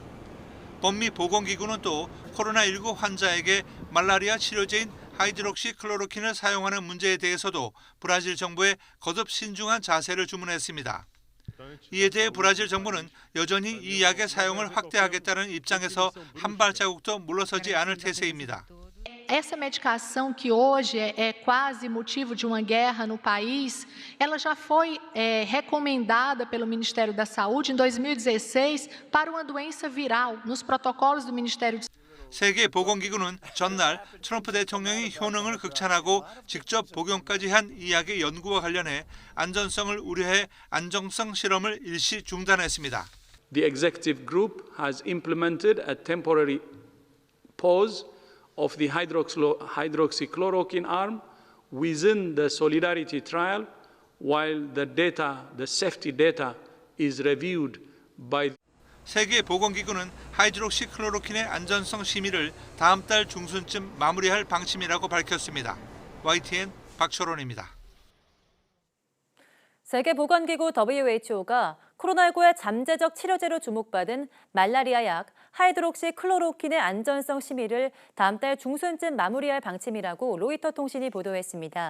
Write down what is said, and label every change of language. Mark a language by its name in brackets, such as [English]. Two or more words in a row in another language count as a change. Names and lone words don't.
[Korean] 법미보건기구는 또 코로나19 환자에게 말라리아 치료제인 하이드록시클로로킨을 사용하는 문제에 대해서도 브라질 정부에 거듭 신중한 자세를 주문했습니다. 이에 대해 브라질 정부는 여전히 이 약의 사용을 확대하겠다는 입장에서 한 발자국도 물러서지 않을 태세입니다. [Portuguese] Essa medicação que hoje é quase motivo de uma guerra no país, ela já foi recomendada pelo Ministério da Saúde em 2016 para uma doença viral nos protocolos do Ministério de [Korean] 세계보건기구는 전날 트럼프 대통령이 효능을 극찬하고 직접 복용까지 한 이 약의 연구와 관련해 안전성을 우려해 안정성 실험을 일시 중단했습니다. [English] The executive group has implemented a temporary pause of the hydroxychloroquine arm within the Solidarity trial while the safety data is reviewed by [Korean] 세계보건기구는 하이드록시클로로킨의 안전성 심의를 다음 달 중순쯤 마무리할 방침이라고 밝혔습니다. YTN 박철원입니다. 세계보건기구 WHO가 코로나19의 잠재적 치료제로 주목받은 말라리아 약 하이드록시클로로킨의 안전성 심의를 다음 달 중순쯤 마무리할 방침이라고 로이터 통신이 보도했습니다.